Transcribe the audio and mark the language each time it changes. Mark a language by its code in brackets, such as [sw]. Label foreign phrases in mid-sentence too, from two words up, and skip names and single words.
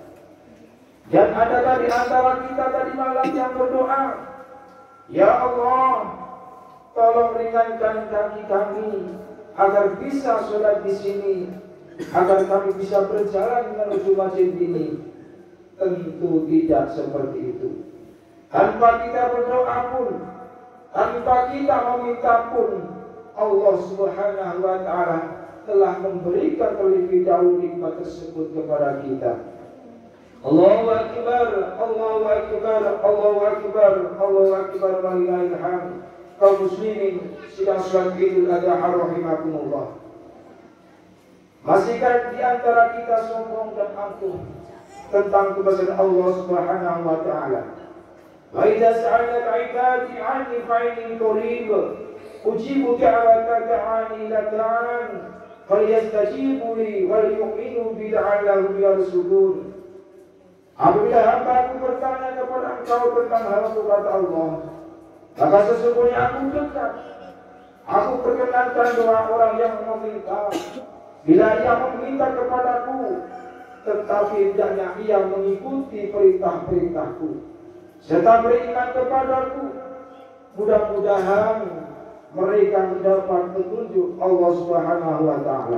[id] Dan adakah di antara kita tadi malam yang berdoa, ya Allah, tolong ringankan kaki kami agar bisa sholat di sini, agar kami bisa berjalan menuju masjid ini? Tentu tidak seperti itu. Tanpa kita berdoa pun, tanpa kita meminta pun, Allah [ar] Subhanahu wa ta'ala [id] telah memberikan terlebih dahulu nikmat tersebut kepada kita. [ar] الله أكبر، الله أكبر، الله أكبر، الله أكبر، ولله الحمد. [id] Kaum muslimin sedang sholat Idul Adha rahimakumullah. Masihkah di antara kita sombong dan angkuh tentang kebesaran Allah [ar] Subhanahu wa ta'ala? وإذا سألك عبادي عني فإني قريب أجيب دعوة الداع إذا دعان فليستجيبوا لي وليؤمنوا بي لعلهم يرشدون. [id] Apabila hamba-Ku bertanya kepada engkau tentang hal kata Allah, maka sesungguhnya Aku dekat. Aku perkenankan doa orang yang meminta. Bila ia meminta kepadaku, tetapi hendaknya ia mengikuti perintah-perintahku serta beriman kepadaku, mudah-mudahan mereka mendapat petunjuk Allah [ar] Subhanahu wa ta'ala.